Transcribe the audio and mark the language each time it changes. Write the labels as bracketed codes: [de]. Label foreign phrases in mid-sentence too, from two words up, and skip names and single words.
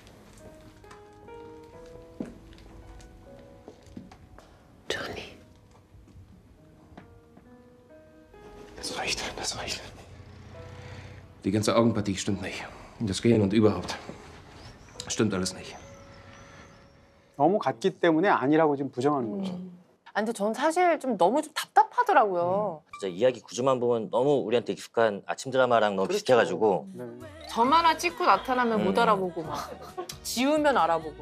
[de] Johnny. Das reicht, das reicht. Die ganze Augenpartie stimmt nicht. Das Gehen und überhaupt. Stimmt alles nicht. [ko] 너무 같기 때문에 아니라고 지금 부정하는 거죠. 근데 전 사실 좀 너무 좀 답답하더라고요. 진짜 이야기 구조만 보면 너무 우리한테 익숙한 아침 드라마랑 너무 그렇죠. 비슷해가지고 네. 점 하나 찍고 나타나면 못 알아보고 막 지우면 알아보고.